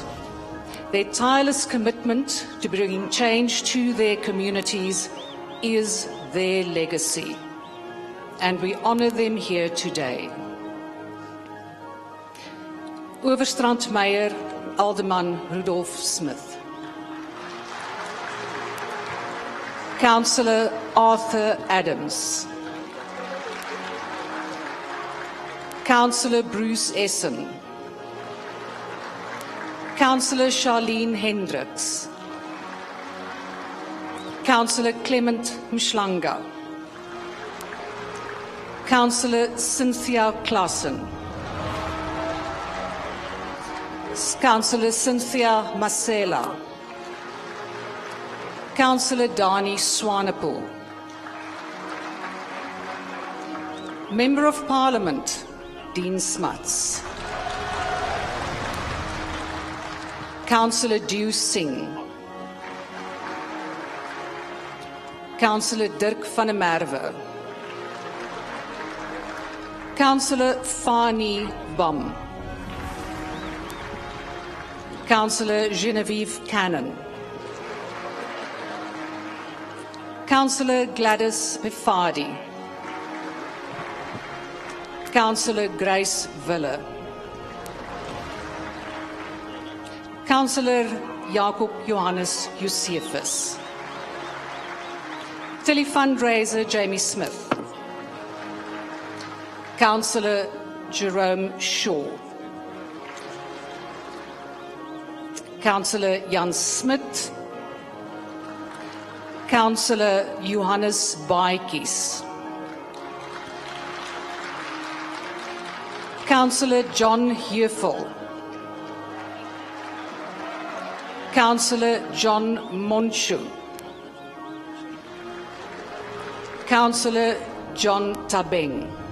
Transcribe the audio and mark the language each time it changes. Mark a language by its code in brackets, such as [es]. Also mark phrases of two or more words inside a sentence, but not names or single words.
[en] Their tireless commitment to bringing change to their communities is their legacy, and we honor them here today. Owerstrand Meyer, Alderman Rudolph Smith. Councillor Arthur Adams. Councillor Bruce Essen. Councillor Charlene Hendricks. Councillor Clement Mshlanga. Councillor Cynthia Klassen. Councillor Cynthia Masela. Councillor Dani Swanepoel. Member of Parliament, Dean Smuts. Councillor Dew Singh. Councillor Dirk van der Merwe. Councillor Fani Bum. Councillor Genevieve Cannon. Councillor Gladys Bifadi. Councillor Grace Wille. Councillor Jacob Johannes Josephus. Telefundraiser Jamie Smith. Councillor Jerome Shaw. Councillor Jan Smit. Councillor Johannes Baatjies. Councillor John Heufel. Councillor John Monchu. Councillor John Tabeng.